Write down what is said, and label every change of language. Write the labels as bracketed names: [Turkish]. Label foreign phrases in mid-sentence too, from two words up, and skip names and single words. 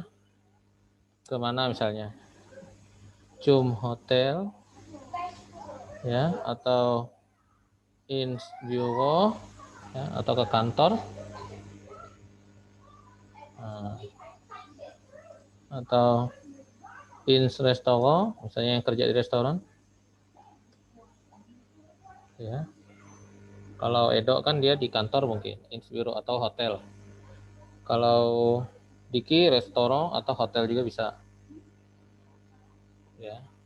[Indonesian] Kemana misalnya? [German] Zum Hotel [Indonesian] ya atau [German] ins Büro [Indonesian] ya, atau ke kantor, nah, atau [German] ins restaurant, [Indonesian] misalnya yang kerja di restoran, ya. Kalau Edo kan dia di kantor mungkin, [German] ins biro [Indonesian] atau hotel. Kalau Diki restoran atau hotel juga bisa, ya.